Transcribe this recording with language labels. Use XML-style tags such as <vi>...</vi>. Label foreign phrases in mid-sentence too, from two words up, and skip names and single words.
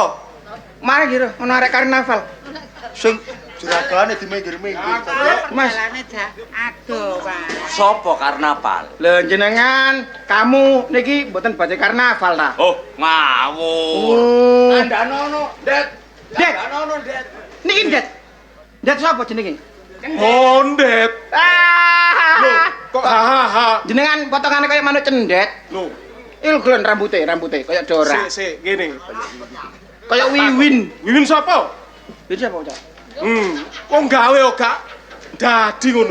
<jv>mari kira ono arek karnaval. Sing jeragane diminggir-minggir. Mas, Aduh, Pak. Sopo karnaval? lho jenengan kamu niki mboten badhe karnaval ta? Oh, ngawur. Oh. Andanono, Det. Det. Andanono, Det. Niki Det. Det sapa jenenge? Hondet. Ah. Loh, kok hahaha. Jenengan potongane kaya manuk cendet. Loh, Ilglen rambute kaya Dora. sik gini. Kaya Wiwin. Wiwin sapa? Iki apa, Cak? Wong gawe kok gak dadi ngono.</jv>